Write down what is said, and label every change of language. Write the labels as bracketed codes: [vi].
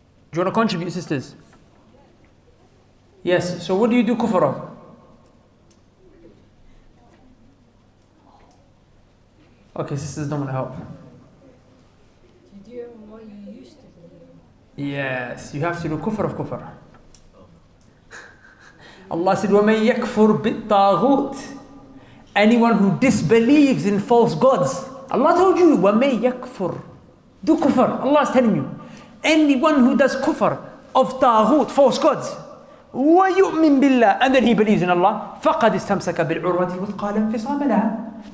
[en] Do you want to contribute, sisters? Yes. So what do you do kufr of? Okay, sisters don't want to help. You do what you used to do. Yes, you have to do kufr of kufr. Allah said, [ar] وَمَن يَكْفُرْ بِالطَّاغُوتِ. [en] Anyone who disbelieves in false gods. Allah told you, [ar] وَمَن يَكْفُرْ. [en] Do kufr. Allah is telling you. Anyone who does kufr of taghut, false gods, [ar] وَيُؤْمِن بِاللَّهِ, [en] and then he believes in Allah, [ar] فَقَدْ اسْتَمْسَكَ بِالْعُرْوَةِ الْوُثْقَى لَا انْفِصَامَ لَهَا.